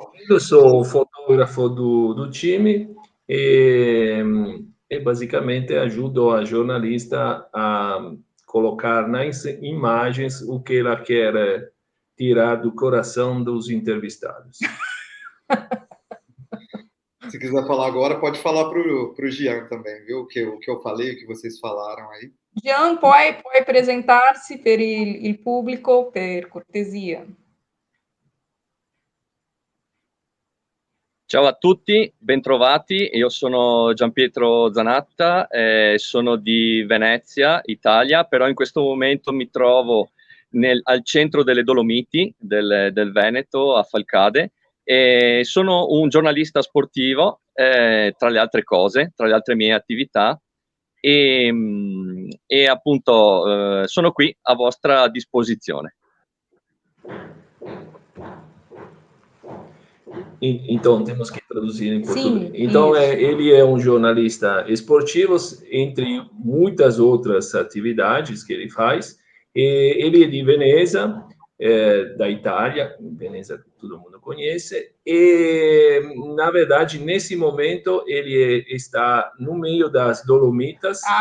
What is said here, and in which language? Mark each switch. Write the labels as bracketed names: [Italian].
[Portuguese] Eu sou o fotógrafo do time e basicamente ajudo a jornalista a colocar nas imagens o que ela quer tirar do coração dos entrevistados. Se quiser falar agora, pode falar para o Jean também, viu? O que eu falei, o que vocês falaram aí. [Italian] Jean, puoi presentarsi per il pubblico, per cortesia. Ciao a tutti, bentrovati. Io sono Gianpietro Zanatta, sono di Venezia, Italia, però in questo momento mi trovo al centro delle Dolomiti del Veneto, a Falcade, e sono un giornalista sportivo, tra le altre cose, tra le altre mie attività, e appunto sono qui a vostra disposizione. [Portuguese] Então, temos que traduzir em português. Sim, então, isso. ele é um jornalista esportivo, entre muitas outras atividades que ele faz. Ele é de Veneza, da Itália. Veneza todo mundo conhece. E, na verdade, nesse momento, ele está no meio das Dolomitas.